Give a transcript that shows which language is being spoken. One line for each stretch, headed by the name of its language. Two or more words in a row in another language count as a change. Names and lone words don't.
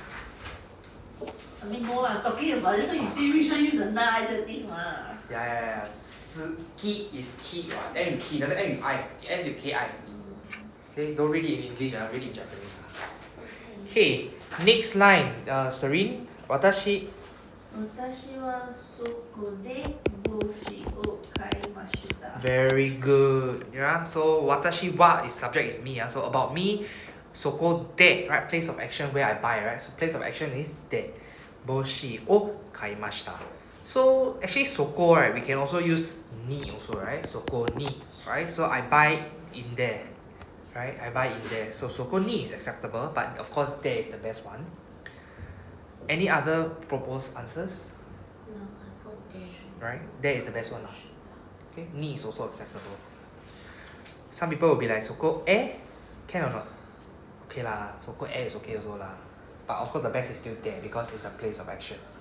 English: I mean no lah, talking about it, so you say which one use a na adjective ma. Yeah. Ski is key. End with key, doesn't end with I. It ends with ki. Okay, don't read it in English, read it in Japanese. Okay, next line. Serene, watashi.
Japanese: 私はそこで帽子を買いました。
English: Very good. Yeah. So
Japanese: 私は
English: is subject is me. So about me,
Japanese: そこで,
English: right? Place of action where I buy, right? So place of action is de.
Japanese: 帽子を買いました.
English: So actually soko, right? We can also use ni also, right?
Japanese: そこに,
English: right? So I buy in there, right? I buy in there. So
Japanese: そこに
English: is acceptable, but of course there is the best one. Any other proposed answers? No, I put there. Right? There is the best one. Okay, ni is also acceptable. Some people will be like,
Japanese: そこへ?
English: Can or not? Okay lah,
Japanese: そこへ
English: is okay also lah. But of course the best is still there because it's a place of action.